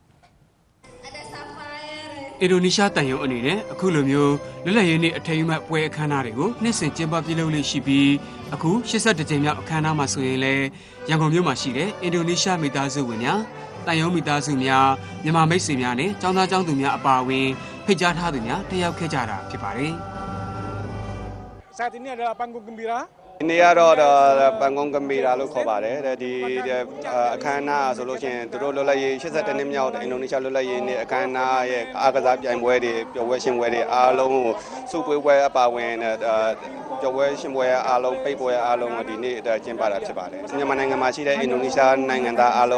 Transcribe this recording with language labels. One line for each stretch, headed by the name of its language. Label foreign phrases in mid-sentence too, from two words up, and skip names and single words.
Burmese: အင်ဒိုနီးရှားတန်ယုံအနေနဲ့အခုလိုမျိုးလွတ်လပ်ရေးနေ့အထိမ်းအမှတ်ပွဲအခမ်းအနားတွေကိုနှစ်စဉ်ကျင်းပပြုလုပ်လေးရှိပြီးအခု82ကြိမ်မြောက်အခမ်းအနားမှာဆိုရင်လည်းရန်ကုန်မြို့မှာရှိတဲ့အင်ဒိုနီးရှားမိသားစုဝင်များတန်ယုံမိသားစုများမြန်မာမိတ်ဆွေများနဲ့ကျောင်းသားကျောင်းသူများအပါအဝင်ဖိတ်ကြားထားသူများတက်ရောက်ခဲ့ကြတာဖြစ်ပါတယ်။
Indonesian: Saat ini adalah panggung gembira.
Burmese: ဒီနေ့ကတော့ပန်ကုန်းကမီရာလို့ခေါ်ပါတယ်ဒီအခမ်းအနားဆိုလို့ရှိရင်သူတို့လွတ်လပ်ရေး82နှစ်မြောက်အင်ဒိုနီးရှားလွတ်လပ်ရေးနေ့အခမ်းအနားရဲ့အားကစားပြိုင်ပွဲတွေပျော်ပွဲရှင်ပွဲတွေအားလုံးကို စုပွဲပွဲအပါဝင်ပျော်ပွဲရှင်ပွဲအားလုံးပိတ်ပွဲအားလုံးကိုဒီနေ့ကျင်းပတာဖြစ်ပါတယ်မြန်မာနိုင်ငံမှာရှိတဲ့အင်ဒိုနီးရှားနိုင်ငံသားအား